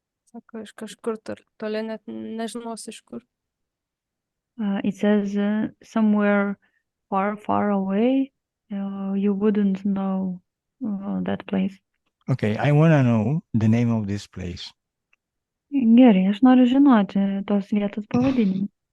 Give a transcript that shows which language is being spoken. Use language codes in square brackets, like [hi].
[lt] Sako, iš kažkur toli net nežinos iš kur. [en] It says somewhere far, far away, you wouldn't know that place. Okay, I want to know the name of this place. [lt] Gerai, aš noriu žinoti tos vietos pavadinimą.